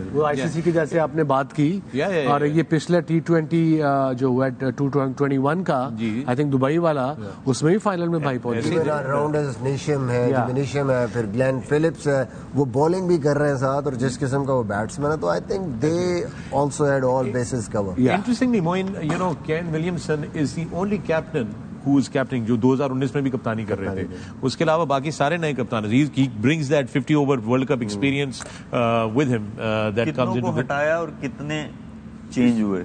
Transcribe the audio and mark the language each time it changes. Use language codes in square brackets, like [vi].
[ur] وہ آئی سی سی کی جیسے آپ نے بات کی, اور یہ پچھلا T20 جو 2021 کا [en] I think [ur] دبئی والا, اس میں بھی فائنل میں بھائی پہنچے. راؤنڈز نیشم ہے, نیشم ہے, پھر گلین فلپس ہے, وہ بالنگ بھی کر رہے ہیں ساتھ, اور جس قسم کا وہ بیٹسمین ہے. [en] تو I think they also had all bases cover. Interestingly, Moin, you know, Ken Williamson is the only captain who is captaining [ur] جو 2019 میں بھی کپتانی کر رہے تھے. اس کے علاوہ باقی سارے نئے کپتان. [en] He brings that 50 over World Cup experience with him that comes into. [ur] کتنوں کو ہٹایا اور کتنے چینج ہوئے؟